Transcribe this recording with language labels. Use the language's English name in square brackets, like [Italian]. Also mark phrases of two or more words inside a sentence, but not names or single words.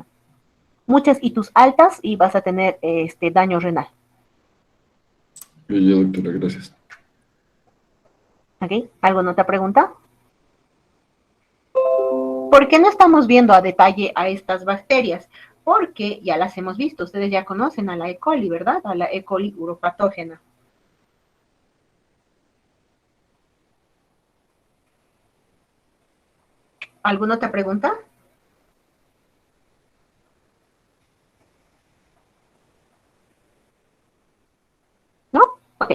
[Spanish] Muchas y tus altas y vas a tener daño renal. Ya, doctora, gracias. ¿Ok? ¿Alguna otra pregunta? ¿Por qué no estamos viendo a detalle a estas bacterias? Porque ya las hemos visto. Ustedes ya conocen a la E. coli, ¿verdad? A la E. coli uropatógena. ¿Alguna otra pregunta? ¿No? Ok.